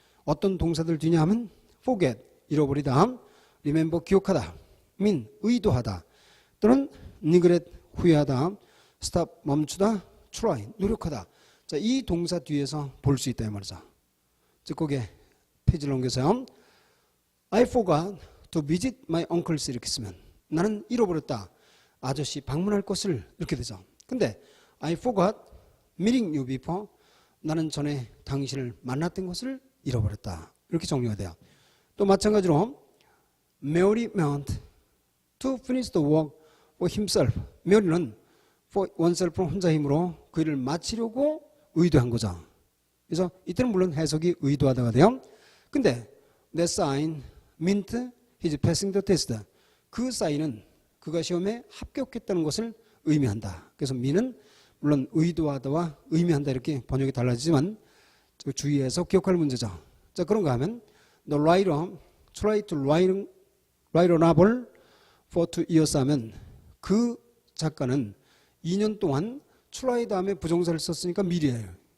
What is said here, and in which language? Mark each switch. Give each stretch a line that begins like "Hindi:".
Korean: 어떤 동사들 뒤냐 하면 forget 잃어버리다, remember 기억하다, mean 의도하다, 또는 neglect 후회하다, stop 멈추다, try 노력하다. 자, 이 동사 뒤에서 볼 수 있다 이 말이죠. 즉 거기에 페이지를 넘겨서요.
English: I forgot to visit my uncles
Korean: 이렇게 쓰면 나는 잃어버렸다. 아저씨 방문할 것을 이렇게 되죠. 근데
English: I forgot meeting you before
Korean: 나는 전에 당신을 만났던 것을 잃어버렸다. 이렇게 정리가 돼요.
English: 또 마찬가지로 Mary meant to finish the work for himself.
Korean: 메리는 for oneself 혼자 힘으로 그 일을 마치려고 의도한 거죠. 그래서 이때는 물론 해석이 의도하다가 돼요.
English: 근데 that sign meant his passing the test.
Korean: 그 사인은 그가 시험에 합격했다는 것을 의미한다. 그래서 mean은 물론 의도하다와 의미한다 이렇게 번역이 달라지지만 주의해서 기억할 문제죠. 자, 그런가 하면
English: The writer tried to write a novel for 2 years
Korean: 하면 그 작가는 2년 동안 try 다음에 부정사를 썼으니까 미래예요.